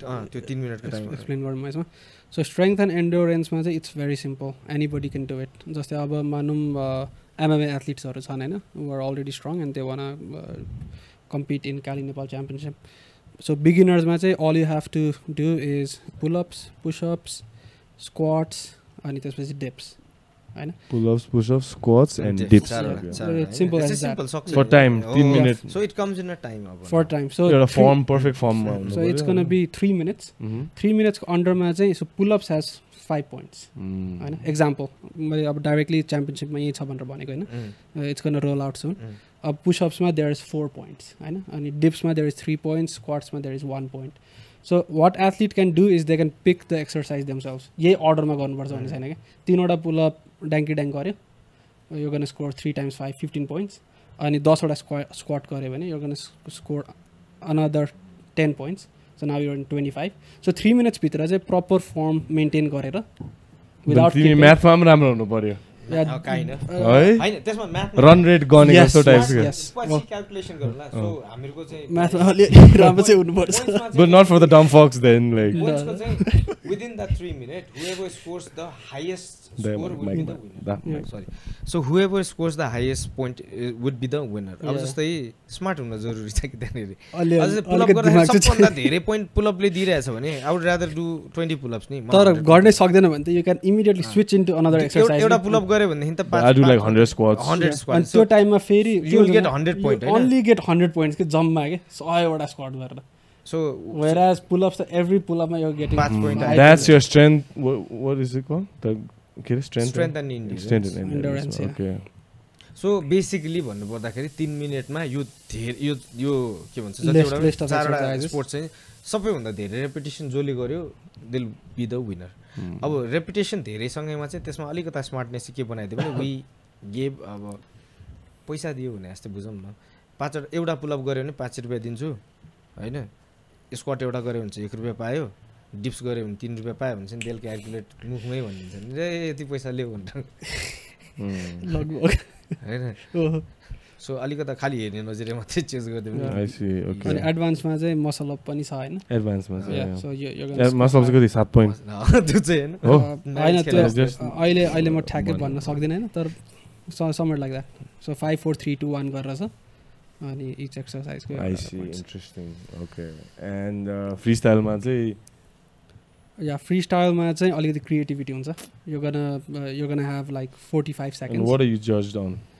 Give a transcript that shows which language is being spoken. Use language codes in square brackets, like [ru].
[ne] त्यो 3 minute को time explain गरौँ यसमा. [en] So strength and endurance मा चाहिँ it's very simple. Anybody can do it. [ne] जस्तै अब मानौँ [en] MMA athletes हरु छन् हैन, who are already strong and they wanna compete in Cali Nepal championship. So beginners मा चाहिँ all you have to do is pull-ups, push-ups, squats अनि त्यसपछि dips. [ne] हैन? [en] Pull-ups, push-ups, squats and dips. It's simple as that. For time, 3 minutes. So it comes in a time. For time. So you're a form, perfect form. So it's gonna be 3 minutes. 3 minutes under मा चाहिँ so pull-ups has 5 points. [ne] हैन? [en] Example, [ne] मैले अब directly championship मा यही छ भनेर भनेको हैन. [en] It's gonna roll out soon. अब push-ups मा there is 4 points. [ne] हैन? [en] अनि dips मा there is 3 points, squats मा there is 1 point. So what athlete can do is they can pick the exercise themselves. [ne] यही order मा गर्नुपर्छ भन्ने छैन के. [en] 3 वटा pull-up डाङ्की ड्याङ गर्यो, you're going to score 3 times 5, 15 points. अनि 10 वटा squat गर्यो भने you're going to score another 10 points. So now you're in 25. So 3 minutes भित्र चाहिँ proper form maintain गरेर without keeping [ne] math मा पनि राम्रो हुनु पर्यो. [en] Yeah, kind of. [ne] है? त्यसमा math run rate गर्ने कस्तो टाइपको. [en] Yes. [ne] पछि क्याल्कुलेसन गरौँला. सो हामीहरुको चाहिँ math अलि राम्रो चाहिँ हुनुपर्छ. [en] But not for the dumb fucks then, like. Points को चाहिँ within that 3 minutes, whoever scores the highest score will be the winner. Sorry. So whoever scores the highest point would be the winner. [ne] अब जस्तै smart हुन जरुरी छ कि त्यनेरि. अझै pull up गर्दा सबभन्दा धेरै point pull up ले दिइरहेछ भने [en] I would rather do 20 pull ups [ne] नि. तर गर्नै सक्दैन भने त [en] you can immediately switch into another exercise. [ne] एउटा pull up गरे भने त [en] I do like 100 squats. 100 squats. अनि त्यो टाइममा फेरि you will get 100 point. [ne] Only get 100 points के जम्मा के 100 वटा स्क्वाट गरेर. [en] So whereas pull-ups, every pull-up you're getting 5 point. That's your strength. What is it called? The strength and endurance. Strength and endurance. Okay. [ne] So basically भन्नु पर्दाखेरि 3 मिनेटमा यो के भन्छ जतिवटा चारवटा स्पोर्ट्स चाहिँ सबैभन्दा धेरै रेपिटेसन जसले गर्यो [en] They will be the winner. [ne] अब रेपिटेसन धेरै सँगैमा चाहिँ त्यसमा अलिकता स्मार्टनेस के बनाइदियो भने वी गेभ अब पैसा दियो भने जस्तै बुझौँ न. 5 एउटा पुलअप गर्यो भने 5 रुपैयाँ दिन्छु हैन. स्क्वाट एउटा गर्यो भने चाहिँ 1 रुपैयाँ पायो. डिप्स गर्यो भने 3 रुपैयाँ पायो भने चाहिँ त्यसले क्याल्कुलेट मुखमै भनिदिन्छ नि रे यति पैसा ल्याऊ भनेर लगभग हैन. सो अलिकता खाली हेर्ने नजरले मात्रै चेन्ज गरिदियो भने [en] I see. Okay. [ne] अनि एडभान्समा चाहिँ मसल अप पनि छ हैन. एडभान्समा चाहिँ. सो यो मसल अप कति 7 पोइन्ट. त्यो चाहिँ हैन. हैन त्यो अहिले म ठ्याक्कै भन्न सक्दिन हैन तर [en] Summer like that. [ne] सो 5 4 3 2 1 गरेर छ. अनि each एक्सरसाइजको [en] I see. Interesting. Okay. And freestyle मा चाहिँ [ne] freestyle मा चाहिँ अलिकति क्रिएटिभिटी हुन्छ. [en] you're gonna have like 45 seconds. And what are you judged on?